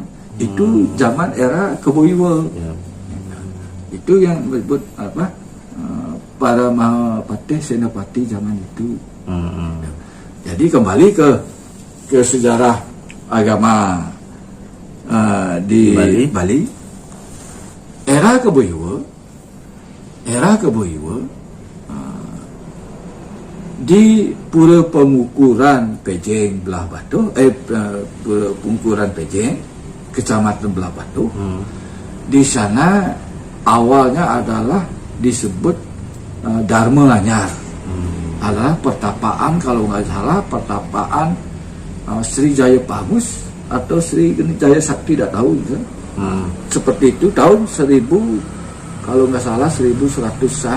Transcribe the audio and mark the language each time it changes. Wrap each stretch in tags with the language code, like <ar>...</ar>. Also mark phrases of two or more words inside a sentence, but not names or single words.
<id>Itu zaman era Kebo Iwo. Itu yang disebut para Mahapati Senapati zaman itu. Jadi kembali ke sejarah agama di Bali. Era Kebo Iwo di Pura Pengukuran Pejeng Belah Batu, Pura Pengukuran Pejeng, Kecamatan Belah Batu. Di sana awalnya adalah disebut Dharma Anyar. Adalah pertapaan, kalau nggak salah pertapaan Sri Jaya Pamus atau Sri Jaya Sakti, tidak tahu gitu. Seperti itu tahun 1000, kalau nggak salah 1100-an.</id>